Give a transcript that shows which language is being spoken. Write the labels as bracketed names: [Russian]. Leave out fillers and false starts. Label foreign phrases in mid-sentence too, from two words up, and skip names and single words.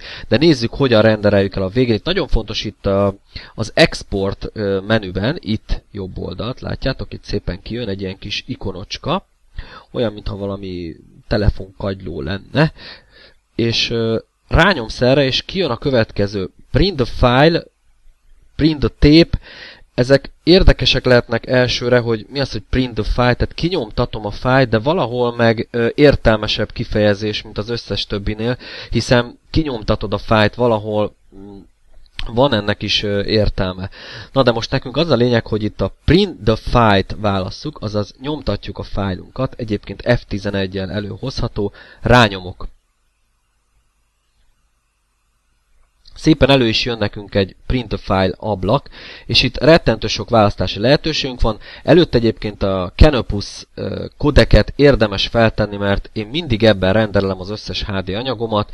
[Hungarian] De nézzük, hogyan rendereljük el a végén. Itt nagyon fontos itt az export menüben, itt jobb oldalt, látjátok, itt szépen kijön egy ilyen kis ikonocska, olyan, mintha valami telefonkagyló lenne, és rányomsz erre, és kijön a következő [English] print the file, print the tape. [Hungarian] Ezek érdekesek lehetnek elsőre, hogy mi az, hogy [English] print the file, [Hungarian] tehát kinyomtatom a fájlt, de valahol meg értelmesebb kifejezés, mint az összes többinél, hiszen kinyomtatod a fájlt, valahol van ennek is értelme. Na de most nekünk az a lényeg, hogy itt a [English] print the file-t [Hungarian] válasszuk, azaz nyomtatjuk a fájlunkat, egyébként F11-jel előhozható, rányomok. szépen elő is jön nekünk egy [English] print a file [Hungarian] ablak, és itt rettentő sok választási lehetőségünk van. Előtt egyébként a Canopus kodeket érdemes feltenni, mert én mindig ebben rendelem az összes HD anyagomat.